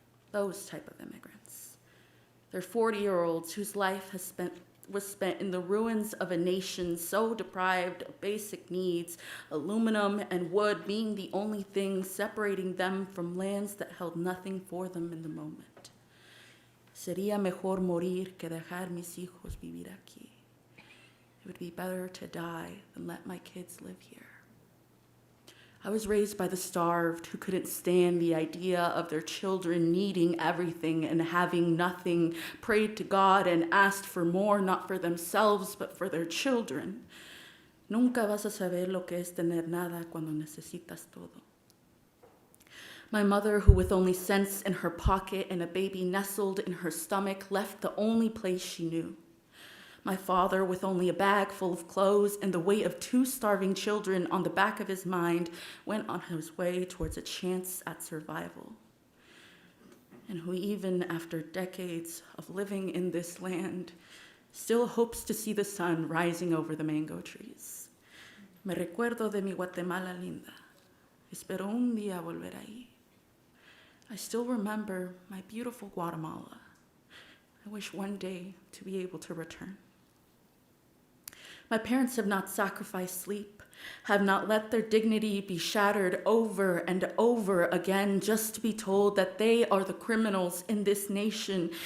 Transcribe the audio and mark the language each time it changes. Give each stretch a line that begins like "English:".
English: Those type of immigrants. They're 40-year-olds whose life was spent in the ruins of a nation so deprived of basic needs, aluminum and wood being the only thing separating them from lands that held nothing for them in the moment.
Spanish: Sería mejor morir que dejar mis hijos vivir aquí.
English: It would be better to die than let my kids live here. I was raised by the starved who couldn't stand the idea of their children needing everything and having nothing, prayed to God and asked for more, not for themselves, but for their children.
Spanish: Nunca vas a saber lo que es tener nada cuando necesitas todo.
English: My mother, who with only cents in her pocket and a baby nestled in her stomach, left the only place she knew. My father, with only a bag full of clothes and the weight of 2 starving children on the back of his mind, went on his way towards a chance at survival. And who, even after decades of living in this land, still hopes to see the sun rising over the mango trees.
Spanish: Me recuerdo de mi Guatemala linda. Espero un día volver ahí.
English: I still remember my beautiful Guatemala. I wish one day to be able to return. My parents have not sacrificed sleep, have not let their dignity be shattered over and over again just to be told that they are the criminals in this nation.